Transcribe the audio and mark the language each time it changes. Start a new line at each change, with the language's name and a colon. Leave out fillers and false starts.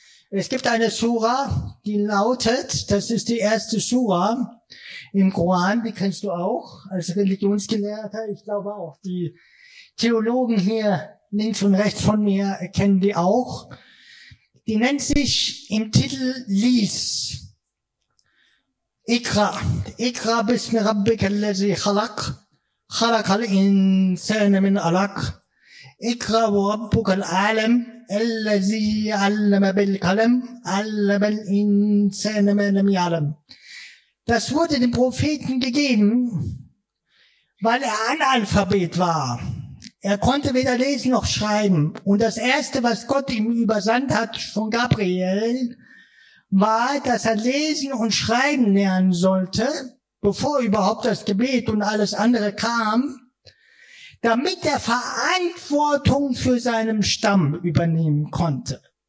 German: Es gibt eine Sura, die lautet, das ist die erste Sura im Koran, die kennst du auch als Religionsgelehrter. Ich glaube auch, die Theologen hier links und rechts von mir kennen die auch. Die nennt sich im Titel Lies.
Arabic: Ikra. Ikra bismi rabbika allazi khalaq. خلق الإنسان من علق اقرأ ربك العالم الذي علم بالقلم علم الإنسان ما لم يعلم.
German: Das wurde dem Propheten gegeben, weil er Analphabet war. Er konnte weder lesen noch schreiben. Und das Erste, was Gott ihm übersandt hat von Gabriel, war, dass er lesen und schreiben lernen sollte, bevor überhaupt das Gebet und alles andere kam, damit er Verantwortung für seinen Stamm übernehmen konnte.